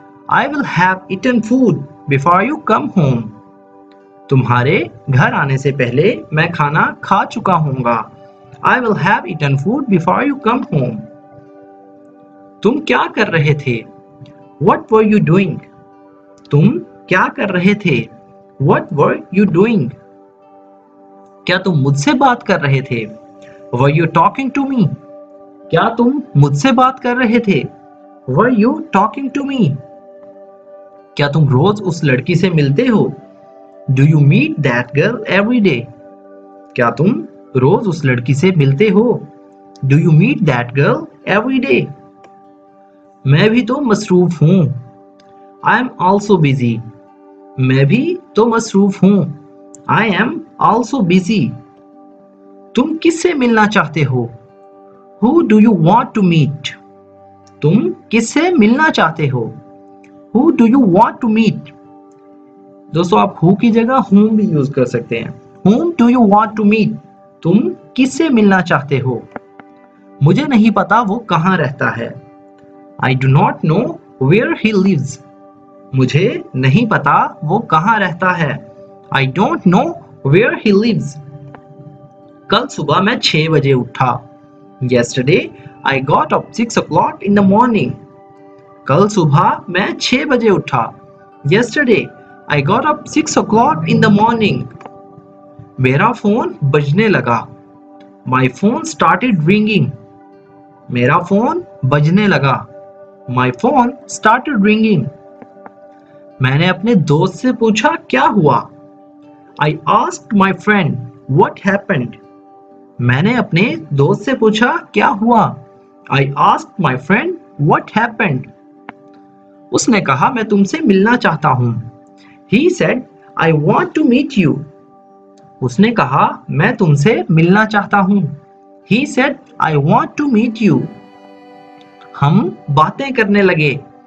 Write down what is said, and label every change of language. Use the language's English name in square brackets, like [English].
[English] I will have eaten food before you come home। [Hindi] तुम्हारे घर आने से पहले मैं खाना खा चुका हूँगा। [English] I will have eaten food before you come home। [Hindi] तुम क्या कर रहे थे? [English] What were you doing? [Hindi] तुम क्या कर रहे थे? [English] What were you doing? [Hindi] क्या तुम मुझसे बात कर रहे थे? [English] Were you talking to me? [Hindi] क्या तुम मुझसे बात कर रहे थे? [English] Were you talking to me? [Hindi] क्या तुम रोज उस लड़की से मिलते हो? [English] Do you meet that girl every day? [Hindi] क्या तुम रोज उस लड़की से मिलते हो? [English] Do you meet that girl every day? [Hindi] मैं भी तो मसरूफ हूँ। [English] I am also busy। [Hindi] मैं भी तो मसरूफ हूँ। [English] I am also busy। [Hindi] तुम किससे मिलना चाहते हो? [English] Who do you want to meet? [Hindi] तुम किससे मिलना चाहते हो? [English] Who do you want to meet? [Hindi] दोस्तों आप who की जगह whom भी यूज कर सकते हैं। [English] Whom do you want to meet? [Hindi] तुम किससे मिलना चाहते हो? मुझे नहीं पता वो कहाँ रहता है। [English] I do not know where he lives। [Hindi] मुझे नहीं पता वो कहाँ रहता है। [English] I don't know where he lives। [Hindi] कल सुबह मैं 6 बजे उठा। [English] Yesterday I got up 6 o'clock in the morning। [Hindi] कल सुबह मैं 6 बजे उठा। [English] Yesterday I got up 6 o'clock in the morning। [Hindi] मेरा फोन बजने लगा। [English] My phone started ringing। [Hindi] मेरा फोन बजने लगा। [English] My phone started ringing। [Hindi] मैंने अपने दोस्त से पूछा क्या हुआ? [English] I asked my friend what happened। [Hindi] मैंने अपने दोस्त से पूछा क्या हुआ? [English] I asked my friend what happened। [Hindi] उसने कहा मैं तुमसे मिलना चाहता हूँ। [English] He said I want to meet you। [Hindi] उसने कहा मैं तुमसे मिलना चाहता हूँ। [English] He said I want to meet you। [Hindi] हम बातें करने लगे।